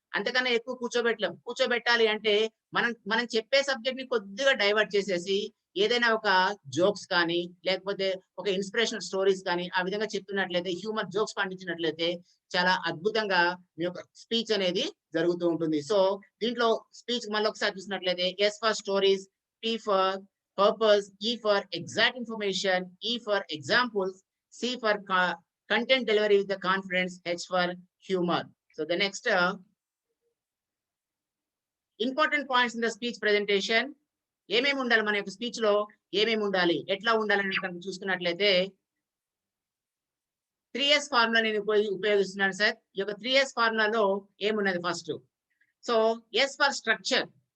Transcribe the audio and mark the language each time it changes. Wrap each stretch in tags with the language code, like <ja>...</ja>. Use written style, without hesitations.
<te>అంతకన్నా ఎక్కువ కూర్చోబెట్టలేం. కూర్చోబెట్టాలి అంటే మనం చెప్పే సబ్జెక్ట్ ని కొద్దిగా డైవర్ట్ చేసేసి ఏదైనా ఒక జోక్స్ కానీ, లేకపోతే ఒక ఇన్స్పిరేషనల్ స్టోరీస్ కానీ ఆ విధంగా చెప్తున్నట్లయితే, హ్యూమర్ జోక్స్ పండించినట్లయితే చాలా అద్భుతంగా మీ యొక్క స్పీచ్ అనేది జరుగుతూ ఉంటుంది.</te> <en>So దీంట్లో speech మళ్ళీ ఒకసారి చూసినట్లయితే S for stories, P for purpose, E for exact information, E for examples, C for content delivery with the confidence, H for humor. So the next important points in the speech presentation,</en> <te>ఏమేమి ఉండాలి మన యొక్క speech లో, ఏమేమి ఉండాలి, ఎట్లా ఉండాలని కనుక చూసుకున్నట్లయితే 3S ఫార్ములా నేను ఉపయోగిస్తున్నాను సార్. ఈ యొక్క 3S ఫార్ములాలో ఏమున్నది first.</te> <en>So S for structure.</en>